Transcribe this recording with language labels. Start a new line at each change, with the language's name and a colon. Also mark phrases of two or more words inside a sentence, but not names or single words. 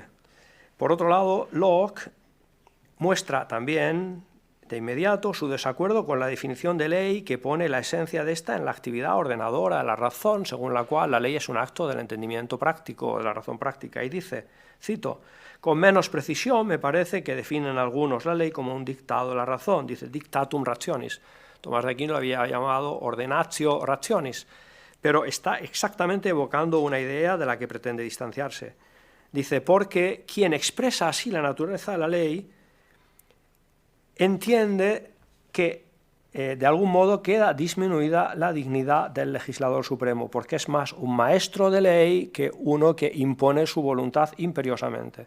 Spanish: Por otro lado, Locke muestra también de inmediato su desacuerdo con la definición de ley que pone la esencia de esta en la actividad ordenadora de la razón, según la cual la ley es un acto del entendimiento práctico, de la razón práctica. Y dice, cito, con menos precisión me parece que definen algunos la ley como un dictado de la razón. Dice,
Latin: dictatum rationis.
Spanish: Tomás de Aquino lo había llamado
Latin: ordenatio rationis,
Spanish: pero está exactamente evocando una idea de la que pretende distanciarse. Dice, porque quien expresa así la naturaleza de la ley entiende que de algún modo queda disminuida la dignidad del legislador supremo, porque es más un maestro de ley que uno que impone su voluntad imperiosamente.